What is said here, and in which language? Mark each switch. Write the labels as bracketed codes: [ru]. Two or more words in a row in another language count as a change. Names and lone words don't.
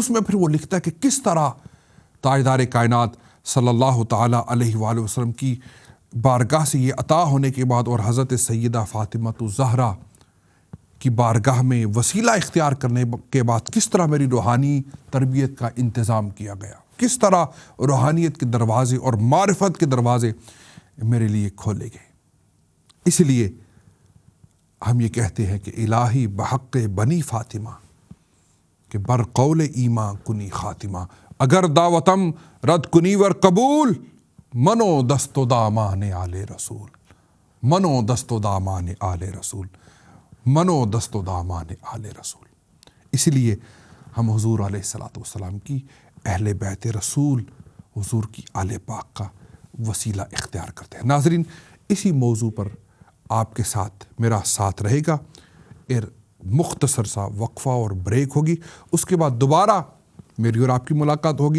[ur] اس میں پھر وہ لکھتا ہے کہ کس طرح تاجدار کائنات [ar] صلی اللہ تعالیٰ علیہ وآلہ وسلم [ur] کی بارگاہ سے یہ عطا ہونے کے بعد اور حضرت سیدہ فاطمہ الزہرا کی بارگاہ میں وسیلہ اختیار کرنے کے بعد کس طرح میری روحانی تربیت کا انتظام کیا گیا، کس طرح روحانیت کے دروازے اور معرفت کے دروازے میرے لیے کھولے گئے۔ اس لیے ہم یہ کہتے ہیں کہ [fa] الہی بحق بنی فاطمہ کہ بر قول ایمان کنی خاتمہ، اگر دعوتم رد کنی ور قبول، منو دست و دامان آل رسول، منو دست و دامان آل رسول، منو دست و دامان آل رسول۔ [ur] اس لیے ہم حضور [ar] علیہ الصلوۃ والسلام [ur] کی اہل بیت رسول، حضور کی آل پاک کا وسیلہ اختیار کرتے ہیں۔ ناظرین، اسی موضوع پر آپ کے ساتھ میرا ساتھ رہے گا، مختصر سا وقفہ اور بریک ہوگی، اس کے بعد دوبارہ میری اور آپ کی ملاقات ہوگی۔